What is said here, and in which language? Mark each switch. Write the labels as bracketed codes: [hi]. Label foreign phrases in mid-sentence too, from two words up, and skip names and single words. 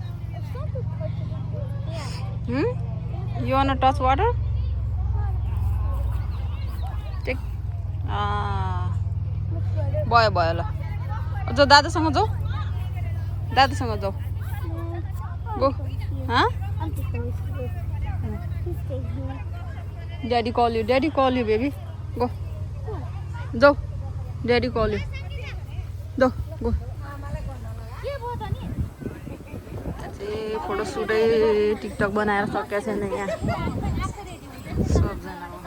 [en] You wanna touch water? [ne] टेक भयो भयो। ल जाऊ दादासँग जाऊ, दादासँग जाऊ। [en] गो Daddy call you baby. Go. Go. Daddy call you. Go. Go. [ne] चाहिँ फोटो सुटै टिकटक बनाएर सकेको छैन यहाँ सबजना।